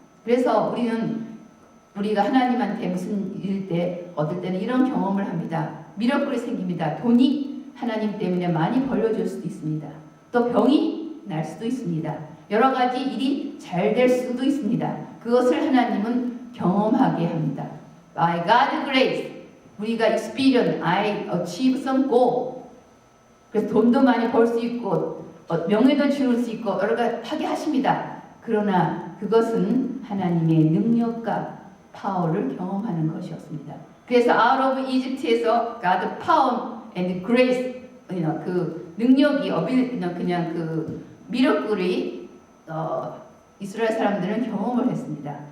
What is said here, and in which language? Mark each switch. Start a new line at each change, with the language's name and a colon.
Korean: 그래서 우리가 하나님한테 무슨 일 때 어떨 때는 이런 경험을 합니다. 미러클이 생깁니다. 돈이 하나님 때문에 많이 벌려줄 수도 있습니다. 또 병이 날 수도 있습니다. 여러 가지 일이 잘 될 수도 있습니다. 그것을 하나님은 경험하게 합니다.
English: By God's grace,
Korean: 우리가
English: experience, I achieve some goal.
Korean: 그래서 돈도 많이 벌 수 있고 명예도 지을 수 있고 여러 가지 하게 하십니다. 그러나 그것은 하나님의 능력과 파워를 경험하는 것이었습니다. 그래서
English: out of Egypt
Korean: 에서
English: God power and grace,
Korean: 그 능력이 그냥 그 미러클이 이스라엘 사람들은 경험을 했습니다.